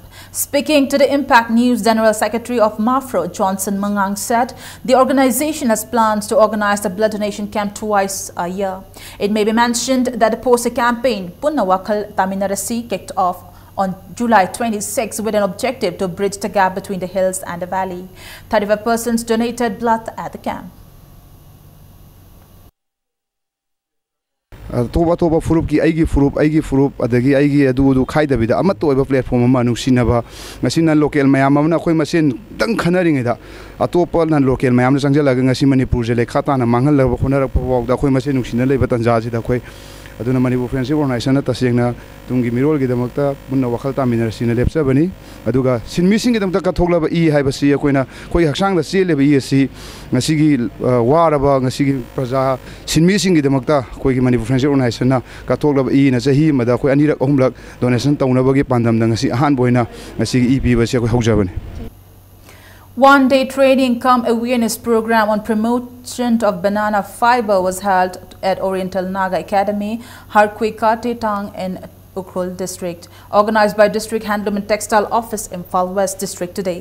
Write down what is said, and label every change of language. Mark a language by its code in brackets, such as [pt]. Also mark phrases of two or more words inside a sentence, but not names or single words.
[en] Speaking to the Impact News, General Secretary of MAFRO Johnson Mangang said the organization has plans to organize the blood donation camp twice a year. It may be mentioned that the poster campaign Punna Wakal Taminarasi kicked off on July 26 with an objective to bridge the gap between the hills and the valley. 35 persons donated blood at the camp. [mni] Toba furup ki aigi furup adagi aigi adu khaida bida amat toiba platform ma nungsinaba ngasina local mayam amna khoi masin dang khanaring da atopa nan local mayam na changjalaga ngasi manipur je lekha ta na mangal la khonarak pawak da khoi masin nungsina leiba tanja ji da khoi aduna Manipur Friendship Organization na tasengna tungi mirol gi damakta bunna wakal taminarasi na lepsa bani aduga sinmi sing gi damakta ka thoglaba I haibasi akoina khoi haksang da cheleba I asi ngasi gi waraba ngasi gi praja sinmi sing gi damakta khoi gi Manipur Friendship Organization na ka thoglaba I na chahi mada khoi anirak ahumlak donation tawnaba gi pandam da ngasi ahan boina ngasi gi pi basi khoi haujabani. [en] One-day training cum awareness program on promotion of banana fiber was held at Oriental Naga Academy, Harkwe Kate Tang in Ukhrul District, organized by District Handloom and Textile Office, Imphal West District today.